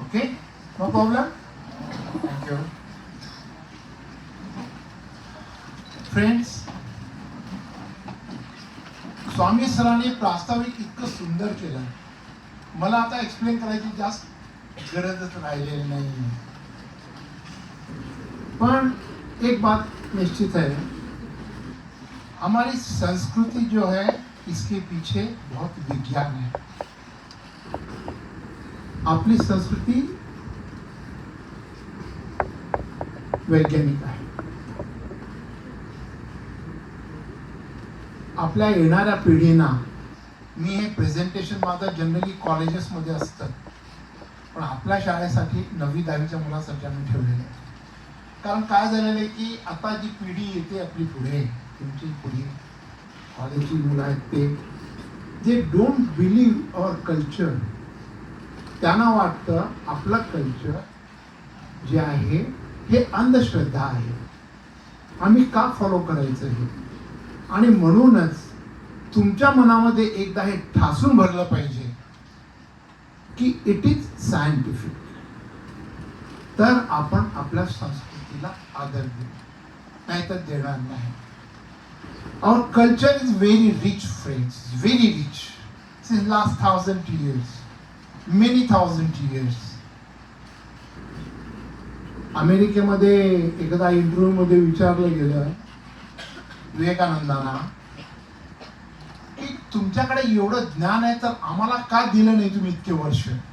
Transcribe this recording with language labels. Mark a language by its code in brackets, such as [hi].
[en] Okay, no problem. Thank you. [mr] Friends, स्वामी सरांनी प्रास्ताविक इतकं सुंदर केलं, मला आता एक्सप्लेन करायची जास्त गरजच राहिलेली नाही. [hi] पण एक बात निश्चित है, हमारी संस्कृति जो है इसके पीछे बहुत विज्ञान है. [mr] आपली संस्कृती वैज्ञानिक आहे. आपल्या येणाऱ्या पिढींना, मी हे प्रेझेंटेशन माझं जनरली कॉलेजेसमध्ये असतं, पण आपल्या शाळेसाठी 9वी-10वीच्या मुलांसाठी आम्ही ठेवलेलं आहे. कारण काय झालेलं आहे की आता जी पिढी येते आपली पुढे, तुमची पुढे कॉलेजची मुलं आहेत, ते [en] Don't believe our culture. [mr] त्यांना वाटतं आपलं कल्चर जे आहे हे अंधश्रद्धा आहे, आम्ही का फॉलो करायचं हे. आणि म्हणूनच तुमच्या मनामध्ये एकदा हे ठासून भरलं पाहिजे की [en] it is scientific, [mr] तर आपण आपल्या संस्कृतीला आदर देऊ, नाहीतर देणार नाही. [en] Our culture is very rich, friends, very rich. Since last 1000 years, many thousand years. [mr] अमेरिकेमध्ये एकदा इंटरव्ह्यू मध्ये विचारलं गेलं विवेकानंदांना की तुमच्याकडे एवढं ज्ञान आहे तर आम्हाला का दिलं नाही तुम्ही इतके वर्ष.